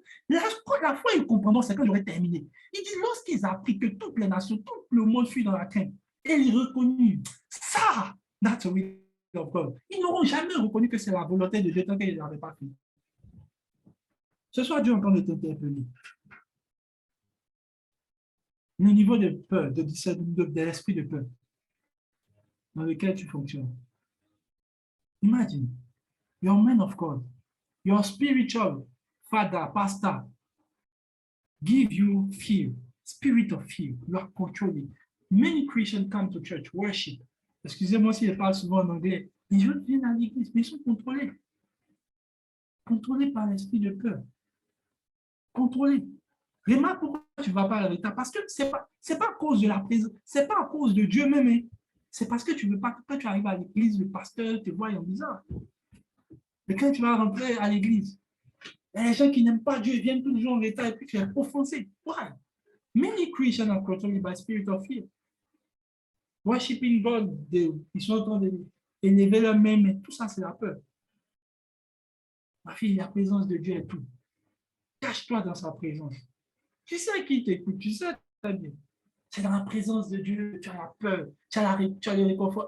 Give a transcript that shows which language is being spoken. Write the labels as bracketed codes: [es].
[fr] La fois ils comprendront, c'est que j'aurais terminé. Il dit, lorsqu'ils apprirent que toutes les nations, tout le monde fut dans la crainte, et ils reconnurent, ça, [en] that's the will of God. [fr] Ils n'auront jamais reconnu que c'est la volonté de Dieu tant qu'ils ne l'avaient pas fait. Ce soir, Dieu est en train de t'interpeller. Le niveau de peur, de l'esprit de peur dans lequel tu fonctionnes. [en] Imagine, you're a man of God, your spiritual father, pastor, give you fear, spirit of fear. You are controlling. Many Christians come to church, worship. [fr] Excusez-moi si je parle souvent en anglais. Les gens viennent à l'église, mais ils sont contrôlés. Contrôlés par l'esprit de peur. Contrôlés. Remarque pourquoi tu ne vas pas à l'état. Parce que ce n'est pas à cause de la présence, ce n'est pas à cause de Dieu même. Hein. C'est parce que tu ne veux pas, quand tu arrives à l'église, le pasteur te voit en bizarre. Mais quand tu vas rentrer à l'église, les gens qui n'aiment pas Dieu viennent toujours en l'état et puis tu es offensé. [en] Why? Many Christians are controlled by spirit of fear. Worshiping God, [fr] ils sont en train d'élever leur main, mais tout ça, c'est la peur. Ma fille, la présence de Dieu est tout. Cache-toi dans sa présence. Tu sais qui t'écoute, tu sais très bien. C'est dans la présence de Dieu, tu as la peur, tu as le réconfort.